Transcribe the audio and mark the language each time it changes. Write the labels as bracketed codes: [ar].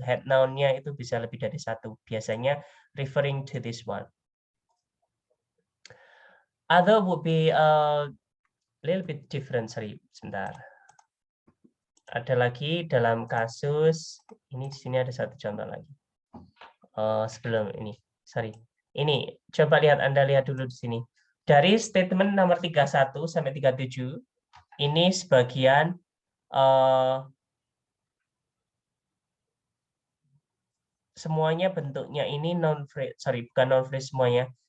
[id] Head noun-nya itu bisa lebih dari satu, biasanya [en] referring to this one. Other would be little bit different, [id] sebentar. Ada lagi dalam kasus ini, di sini ada satu contoh lagi. Sebelum ini, ini coba Anda lihat dulu di sini. Dari statement nomor 31 sampai 37, ini sebagian semuanya bentuknya ini bukan non phrase semuanya.